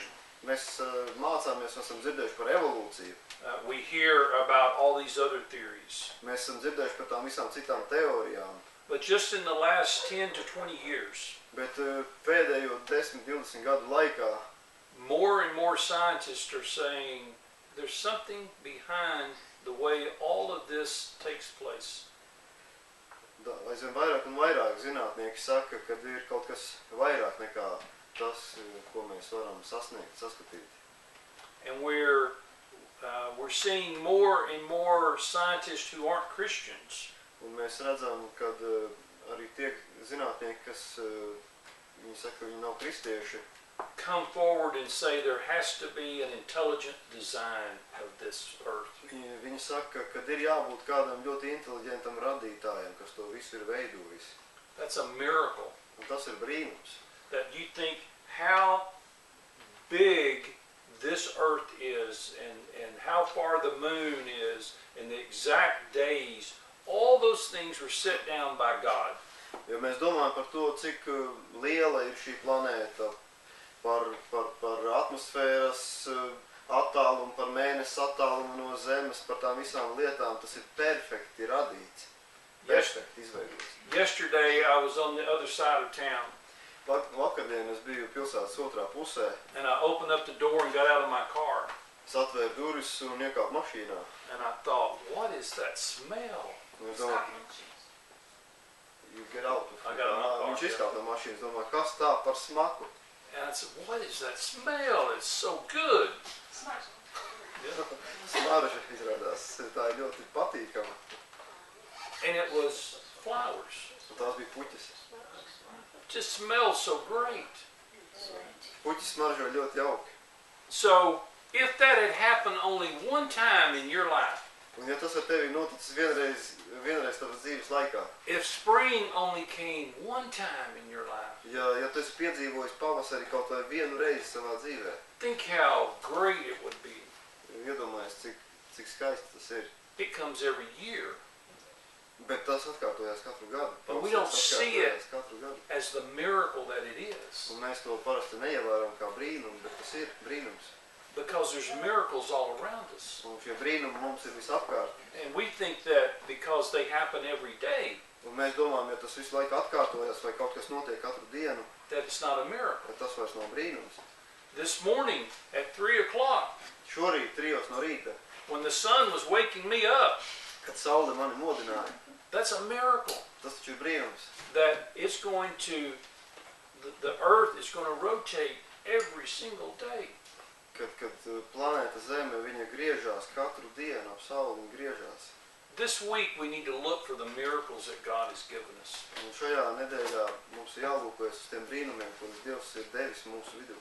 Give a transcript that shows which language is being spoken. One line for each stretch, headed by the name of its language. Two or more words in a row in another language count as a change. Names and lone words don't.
Latvian: Mēs mācāmies, esam dzirdējuši par evolūciju.
English: We hear about all these other theories.
Latvian: Mēs esam dzirdējuši par tām visām citām teorijām.
English: But just in the last 10 to 20 years,
Latvian: Bet pēdējo 10-20 gadu laikā
English: more and more scientists are saying there's something behind the way all of this takes place.
Latvian: aizvien vairāk un vairāk zinātnieki saka, ka ir kaut kas vairāk nekā tas, ko mēs varam sasniegt, saskatīt.
English: And we're seeing more and more scientists who aren't Christians
Latvian: Un mēs redzam, ka arī tie zinātnieki, kas viņi saka, viņi nav kristieši,
English: come forward and say there has to be an intelligent design of this earth.
Latvian: Viņi saka, ka ir jābūt kādam ļoti inteliģentam radītājam, kas to visu ir veidojis.
English: That's a miracle.
Latvian: Un tas ir brīnums.
English: That you think how big this earth is and how far the moon is and the exact days, all those things were set down by God.
Latvian: Ja mēs domājam par to, cik liela ir šī planēta, par atmosfēras attālumu, par mēnesi attālumu no Zemes, par tām visām lietām, tas ir perfekti radīts, perfekti izveidots.
English: Yesterday I was on the other side of town.
Latvian: Vakardien es biju pilsētas otrā pusē.
English: And I opened up the door and got out of my car.
Latvian: Es atvēru durvis un iekāpu mašīnā.
English: And I thought, what is that smell?
Latvian: Un es domāju,
English: you get out. I got out of my car.
Latvian: Viņš izkāpa no mašīnas, domāju, kas tā par smaku?
English: And I said, what is that smell? It's so good.
Latvian: Smarža izrādās, tā ir ļoti patīkama.
English: And it was flowers.
Latvian: Un tās bija puķis.
English: It just smells so great.
Latvian: Puķis smaržo ļoti jauki.
English: So, if that had happened only one time in your life,
Latvian: Un ja tas ar tevi noticis vienreiz tavas dzīves laikā,
English: if spring only came one time in your life,
Latvian: ja tu esi piedzīvojis pavasari kaut vai vienu reizi savā dzīvē,
English: think how great it would be.
Latvian: iedomājies, cik skaisti tas ir.
English: It comes every year.
Latvian: Bet tas atkārtojās katru gadu.
English: But we don't see it
Latvian: katru gadu.
English: as the miracle that it is.
Latvian: Un mēs to parasti neievēram kā brīnumu, bet tas ir brīnums.
English: Because there's miracles all around us.
Latvian: Un šie brīnumi mums ir visapkārt.
English: And we think that because they happen every day,
Latvian: Un mēs domājam, ja tas visu laiku atkārtojas vai kaut kas notiek katru dienu,
English: that it's not a miracle.
Latvian: tad tas vairs nav brīnums.
English: This morning at 3 o'clock,
Latvian: Šorīt 3 no rīta,
English: when the sun was waking me up,
Latvian: kad saule mani modināja,
English: that's a miracle.
Latvian: tas taču ir brīnums.
English: That it's going to, the earth is going to rotate every single day.
Latvian: Kad planēta Zeme, viņa griežās katru dienu ap sauli un griežās.
English: This week we need to look for the miracles that God has given us.
Latvian: Un šajā nedēļā mums ir jālūkojas uz tiem brīnumiem, kurus Dievs ir devis mūsu vidū.